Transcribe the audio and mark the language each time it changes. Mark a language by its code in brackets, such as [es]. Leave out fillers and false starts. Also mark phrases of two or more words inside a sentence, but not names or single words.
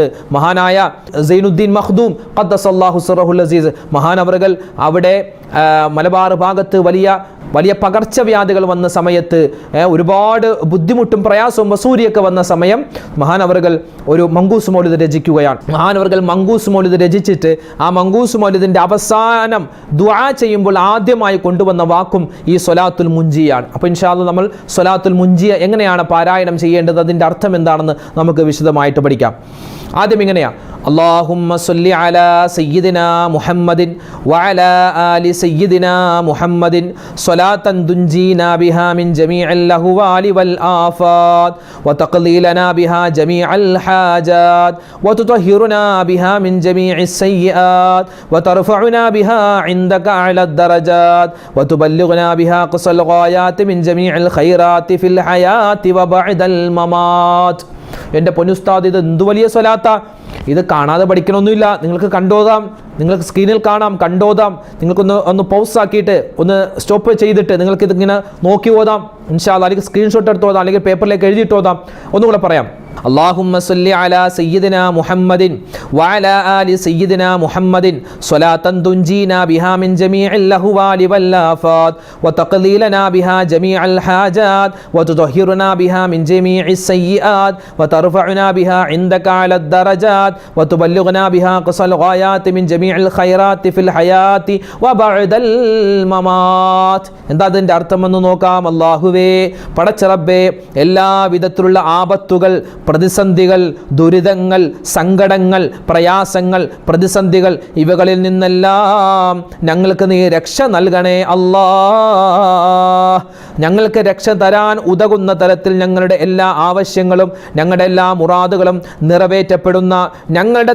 [ml] മഹാനായ സൈനുദ്ദീൻ മഖ്ദൂം [ar] قدس الله سره العزيز [ml] മഹാനവറുകൾ അവിടെ മലബാർ ഭാഗത്ത് വലിയ പകർച്ചവ്യാധികൾ വന്ന സമയത്ത്, ഒരുപാട് ബുദ്ധിമുട്ടും പ്രയാസവും വസൂരിയൊക്കെ വന്ന സമയം മഹാനവറുകൾ ഒരു മങ്കൂസ് മൗലിദ് രചിക്കുകയാണ്. മഹാനവറുകൾ മങ്കൂസ് മൗലിദ് രചിച്ചിട്ട് ആ മങ്കൂസ് മൗലിദിന്റെ അവസാനം ദുആ ചെയ്യുമ്പോൾ ആദ്യമായി കൊണ്ടുവന്ന വാക്കും ഈ സ്വലാത്തുൽ മുഞ്ചിയാണ്. അപ്പോൾ [ar] إن شاء الله [ml] നമ്മൾ സ്വലാത്തുൽ മുഞ്ചിയ എങ്ങനെയാണ് പാരായണം ചെയ്യേണ്ടത്, അതിൻ്റെ അർത്ഥം എന്താണെന്ന് നമുക്ക് വിശദമായിട്ട് പഠിക്കാം. ആദ്യം ഇങ്ങനെയാ, [ar] اللهم صل على سيدنا محمد وعلى آل سيدنا محمد صلاة تنجينا بها من جميع الأهوال والآفات وتقضي لنا بها جميع الحاجات وتطهرنا بها من جميع السيئات وترفعنا بها عندك أعلى الدرجات وتبلغنا بها أقصى الغايات من جميع الخيرات في الحياة وبعد الممات. [ml] എൻ്റെ പൊന്നുസ്താദ്, ഇത് എന്ത് വലിയ സ്വലാത്താ! ഇത് കാണാതെ പഠിക്കണമൊന്നുമില്ല. നിങ്ങൾക്ക് കണ്ടോതാം, നിങ്ങൾക്ക് സ്ക്രീനിൽ കാണാം, കണ്ടോതാം. നിങ്ങൾക്കൊന്ന് പൗസ് ആക്കിയിട്ട് ഒന്ന് സ്റ്റോപ്പ് ചെയ്തിട്ട് നിങ്ങൾക്ക് ഇതിങ്ങനെ നോക്കി ഓതാം. [ar] إن شاء الله [ml] അല്ലെങ്കിൽ സ്ക്രീൻഷോട്ട് എടുത്ത് ഓതാം, അല്ലെങ്കിൽ പേപ്പറിലേക്ക് എഴുതിയിട്ട് ഓതാം. ഒന്നുകൂടെ പറയാം. [ar] اللهم صل على سيدنا محمد وعلى آل سيدنا محمد صلاة تنجينا بها من جميع الأهوال والآفات وتقضي لنا بها جميع الحاجات وتطهرنا بها من جميع السيئات وترفعنا بها عندك على الدرجات وتبلغنا بها أقصى الغايات من جميع الخيرات في الحياة وبعد الممات. [ml] എന്താ അതിൻ്റെ അർത്ഥമെന്ന് നോക്കാം. അല്ലാഹുവേ, പടച്ച റബ്ബേ, എല്ലാ വിധത്തിലുള്ള ആപത്തുകൾ, പ്രതിസന്ധികൾ, ദുരിതങ്ങൾ, സങ്കടങ്ങൾ, പ്രയാസങ്ങൾ, പ്രതിസന്ധികൾ, ഇവകളിൽ നിന്നെല്ലാം ഞങ്ങൾക്ക് നീ രക്ഷ നൽകണേ അല്ലാ. ഞങ്ങൾക്ക് രക്ഷ തരാൻ ഉതകുന്ന തരത്തിൽ ഞങ്ങളുടെ എല്ലാ ആവശ്യങ്ങളും ഞങ്ങളുടെ എല്ലാ മുറാദുകളും നിറവേറ്റപ്പെടുന്ന, ഞങ്ങളുടെ